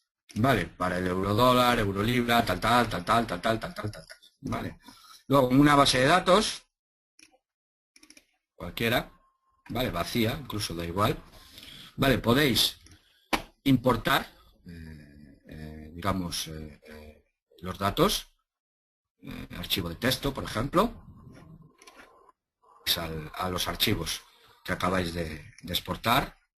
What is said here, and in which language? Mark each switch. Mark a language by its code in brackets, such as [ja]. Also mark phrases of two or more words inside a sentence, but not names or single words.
[es] ¿vale? Para el euro dólar, euro libra, tal, tal, tal, tal, tal, tal, tal, tal, tal, tal, ¿vale? Luego, en una base de datos, cualquiera, ¿vale? Vacía, incluso da igual, ¿vale? Podéis importar, digamos, los datos, archivo de texto, por ejemplo, a los archivos que acabáis de exportar.